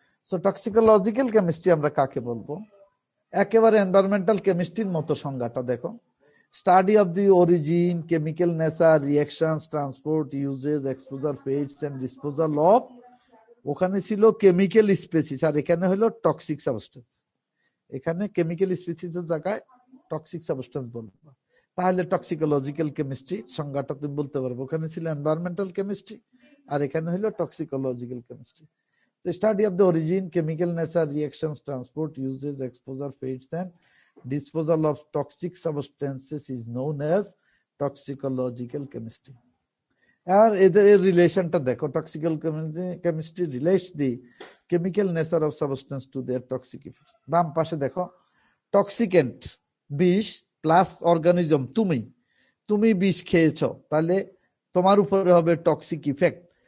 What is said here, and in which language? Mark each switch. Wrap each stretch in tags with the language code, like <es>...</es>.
<bn>So টক্সিকোলজিক্যাল chemistry আমরা কাকে বলবো? একেবারে এনভায়রনমেন্টাল কেমিস্ট্রির মতো সংজ্ঞাটা দেখো,</bn> <en>study of the origin, chemical nature, reactions, transport, uses, exposure, fates and disposal of,</en> <bn>ওখানে ছিল কেমিক্যাল স্পেসিস আর এখানে হলো টক্সিক সাবস্টেন্স। এখানে কেমিক্যাল স্পেসিসের জায়গায় টক্সিক সাবস্টেন্স বলবো, তাহলে টক্সিকোলজিক্যাল কেমিস্ট্রি সংজ্ঞাটা তুমি বলতে পারবো। ওখানে ছিল এনভায়রনমেন্টাল কেমিস্ট্রি আর এখানে হলো টক্সিকোলজিক্যাল chemistry.</bn> <en>The study of the origin, chemical nature, reactions, transport, uses, exposure, fates, and disposal of toxic substances is known as toxicological chemistry.</en> <bn>আর এদের রিলেশনটা দেখো,</bn> <en>Toxical chemistry relates the chemical nature of substance to their toxic effect.</en> <bn>বাম পাশে দেখো, টক্সিকেন্ট বিষ plus organism, তুমি বিষ খেয়েছো, তাহলে তোমার উপরে হবে টক্সিক ইফেক্ট।</bn>